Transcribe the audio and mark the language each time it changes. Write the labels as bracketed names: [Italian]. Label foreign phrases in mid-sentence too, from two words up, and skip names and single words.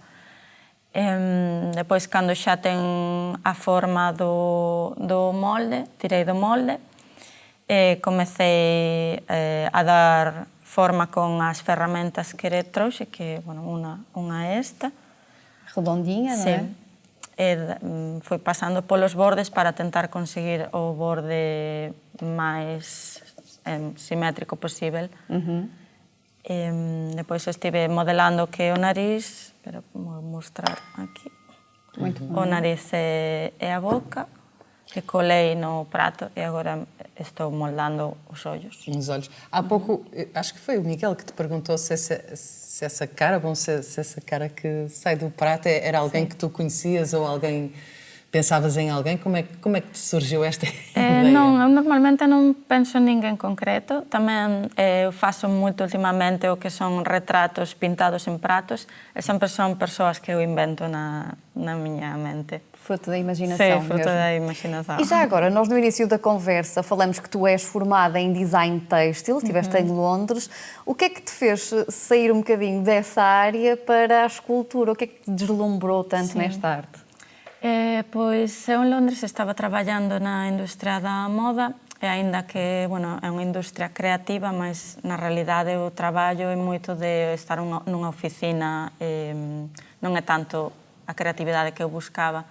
[Galician] Depois, cando xa ten a forma do molde, tirei do molde, comecei a dar forma con as ferramentas que trouxe, que, bueno, unha é esta. [Portuguese] Redondinha, não é? [Galician] Foi pasando polos bordes para tentar conseguir o borde máis simétrico posible. Depois estive modelando que o nariz, pero vou mostrar aquí. [Portuguese] O nariz é a boca, que colei no prato e agora estou moldando os olhos. Nos olhos. Há pouco, acho que foi o Miguel que te perguntou se essa cara, se essa cara que sai do prato era alguém que tu conhecias ou alguém, pensavas em alguém. Como é que te surgiu esta ideia? [Galician] Non, eu normalmente non penso en ninguén concreto. Tamén eu faço moito ultimamente o que son retratos pintados en pratos e sempre son persoas que eu invento na miña mente. [Portuguese] Fruto da imaginação. Sim, fruto mesmo. da imaginação. E já agora, nós no início da conversa falamos que tu és formada em design têxtil, estiveste em Londres. O que é que te fez sair um bocadinho dessa área para a escultura? O que é que te deslumbrou tanto nesta arte? [Galician] Pois eu en Londres estaba traballando na industria da moda e aínda que, bueno, é unha industria creativa, mas na realidade o traballo é moito de estar nunha oficina, non é tanto a creatividade que eu buscaba.